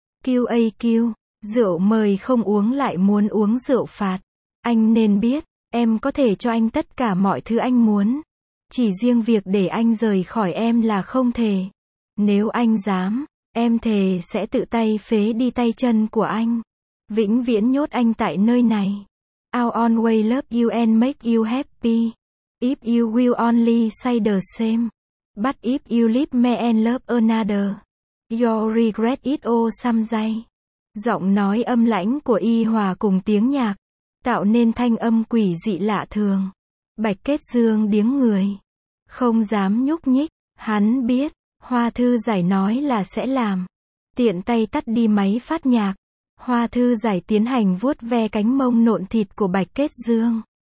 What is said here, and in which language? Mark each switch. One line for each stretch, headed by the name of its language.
Vietnamese: QAQ, rượu mời không uống lại muốn uống rượu phạt. Anh nên biết, Em có thể cho anh tất cả mọi thứ anh muốn. Chỉ riêng việc để anh rời khỏi em là không thể. Nếu anh dám, em thề sẽ tự tay phế đi tay chân của anh. Vĩnh viễn nhốt anh tại nơi này.
English: I'll always love you and make you happy. If you will only say the same. But if you leave me and love another, you'll regret it all someday.
Vietnamese: Giọng nói âm lãnh của y hòa cùng tiếng nhạc, tạo nên thanh âm quỷ dị lạ thường. Bạch Kết Dương điếng người, không dám nhúc nhích. Hắn biết, Hoa Thư Giải nói là sẽ làm. Tiện tay tắt đi máy phát nhạc. Hoa Thư Giải tiến hành vuốt ve cánh mông nộn thịt của Bạch Kết Dương.